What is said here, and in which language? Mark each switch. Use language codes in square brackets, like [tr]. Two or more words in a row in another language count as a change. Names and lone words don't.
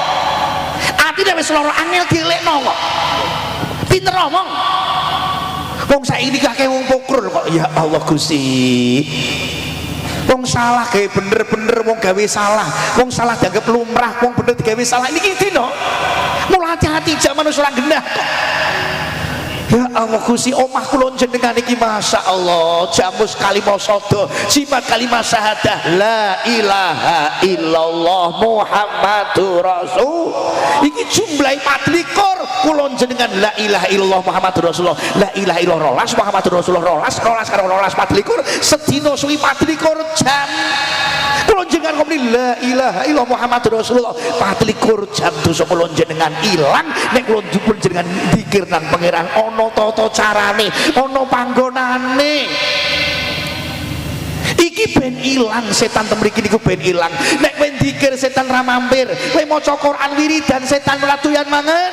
[jv] Ati nek wis lara angel dilekno kok. Pinter omong. Wong saiki akeh wong pokrul kok. [ar] يا الله [jv] Gusti. Wong salah gawe bener-bener, wong gawe salah. Wong salah dianggap lumrah, wong bener digawe salah. Niki dina. Mula hati-hati zaman wis ora genah kok. [ar] يا الله [jv] Gusti, omah kula jenengan iki [ar] ما شاء الله [jv] jamus kalimah sada sifat kalimah syahadah [ar] لا إله إلا الله محمد رسول [jv] iki jumlahe 24 kula jenengan [ar] لا إله إلا الله محمد رسول الله لا إله إلا الله محمد رسول الله [jv] 12 karo 12 24 sedina suwi 24 jam kula jenengan ngomong [ar] لا إله إلا الله محمد رسول الله [jv] 24 jam dosa kula jenengan ilang nek kula jenengan zikir nang pangeran ono tata carane, ono panggonane. Iki ben ilang setan temriki niku ben ilang. Nek kowe zikir setan ra mampir, kowe maca Quran wiridan setan ora doyan mangan.